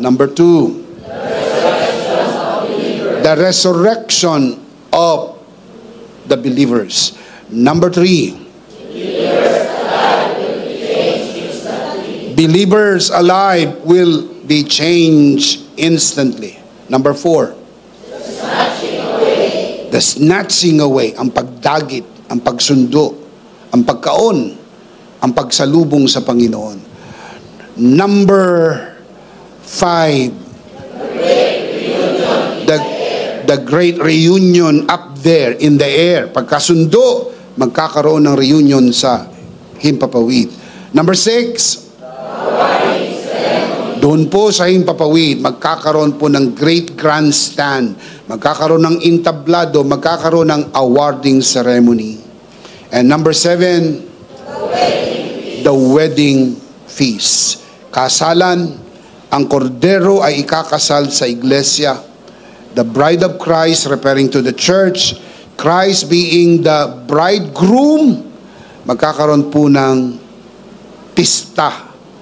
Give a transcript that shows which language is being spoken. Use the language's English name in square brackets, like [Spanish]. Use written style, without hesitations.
[English] Number 2, the resurrection of the believers. Number 3, believers alive will be changed instantly. Number 4, the snatching away, [Filipino] ang pagdagit, ang pagsundo, ang pagkaon, ang pagsalubong sa Panginoon. [English] Number 5, the great reunion up there in the air. [Filipino] Pagkasundo, magkakaroon ng reunion sa Himpapawid. Number 6, doon po sa Himpapawid, magkakaroon po ng [English] great grandstand, [Filipino] magkakaroon ng entablado, magkakaroon ng [English] awarding ceremony. And number 7, the wedding feast. [Filipino] Kasalan, ang kordero ay ikakasal sa iglesia. [English] The bride of Christ, referring to the church, Christ being the bridegroom, [Filipino] magkakaroon po ng pista.